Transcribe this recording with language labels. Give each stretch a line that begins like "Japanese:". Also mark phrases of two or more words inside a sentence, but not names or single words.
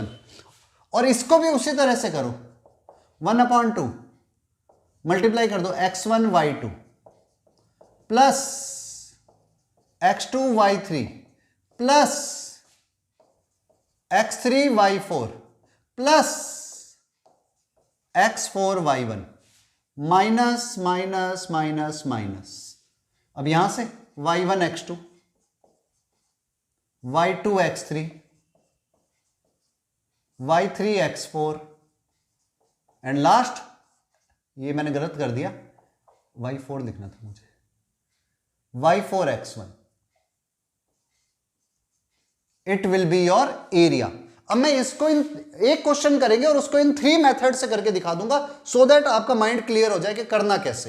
Hindi: और इसको भी उसी तरह से करो, 1/2 मल्टीप्लाई कर दो
English: x1 y2 plus x2 y3 plus x3 y4 plus x4 y1 minus minus minus minus.
Hindi: अब यहां से y1 x2 y2 x3 y3 x4
English: and last,
Hindi: ये मैंने गलत कर दिया, y4 लिखना था मुझे, y4 x1।
English: It will be your area.
Hindi: अब मैं इसको एक क्वेश्चन करेंगे और उसको इन 3 मेथड से करके दिखा दूंगा,
English: so that
Hindi: आपका
English: mind clear
Hindi: हो जाए कि करना कैसे।